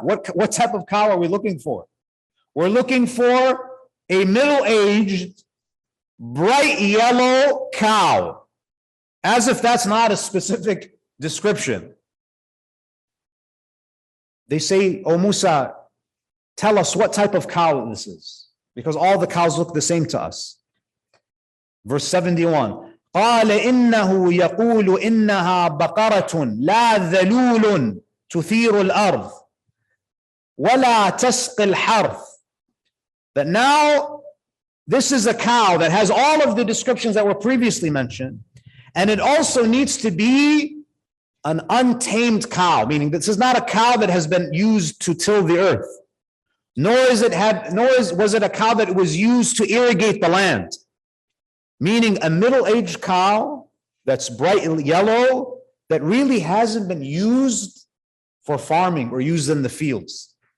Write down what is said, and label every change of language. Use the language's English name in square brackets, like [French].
[English] What type of cow are we looking for? We're looking for a middle-aged, bright yellow cow. As if that's not a specific description. They say, "Oh Musa, tell us what type of cow this is, because all the cows look the same to us." Verse 71. [Arabic] قال إنه يقول إنها بقرة لا ذلول تثير الأرض ولا تسقي الحرث. [English] That now this is a cow that has all of the descriptions that were previously mentioned. And it also needs to be an untamed cow, meaning this is not a cow that has been used to till the earth, nor was it a cow that was used to irrigate the land, meaning a middle-aged cow that's bright yellow that really hasn't been used for farming or used in the fields.